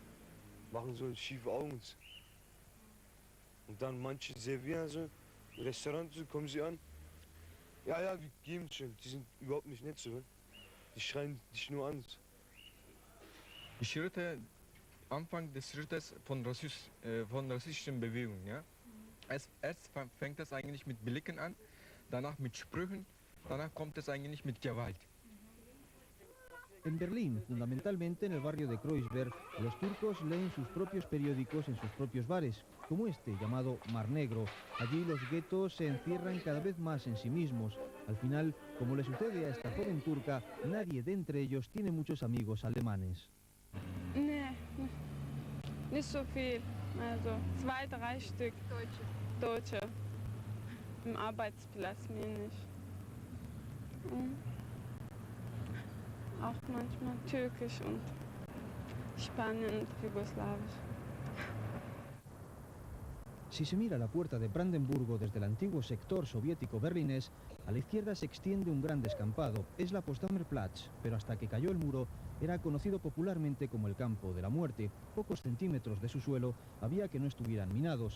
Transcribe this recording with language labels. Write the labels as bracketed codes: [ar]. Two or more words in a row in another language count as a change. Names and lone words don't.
[de] Machen so schiefe Augen und so. Und dann manche servieren so, im Restaurant so, kommen sie an, ja, wir geben schon, die sind überhaupt nicht nett so, die schreien dich nur an. Die Schritte, Anfang des Schrittes von rassistischen Bewegungen, ja. Erst fängt es eigentlich mit Blicken an, danach mit Sprüchen, danach kommt es eigentlich mit Gewalt. [es] En Berlín, fundamentalmente en el barrio de Kreuzberg, los turcos leen sus propios periódicos en sus propios bares, como este, llamado Mar Negro. Allí los guetos se encierran cada vez más en sí mismos. Al final, como le sucede a esta joven turca, nadie de entre ellos tiene muchos amigos alemanes. [de] Nee, nicht so viel. Also 2, 3 Stück. Deutsche. Im Arbeitsplatz mir nicht. Auch manchmal Türkisch und Spanien und Jugoslawisch. [es] Si se mira la puerta de Brandenburgo desde el antiguo sector soviético berlinés, a la izquierda se extiende un gran descampado. Es la Potsdamer Platz, pero hasta que cayó el muro era conocido popularmente como el Campo de la Muerte. Pocos centímetros de su suelo había que no estuvieran minados.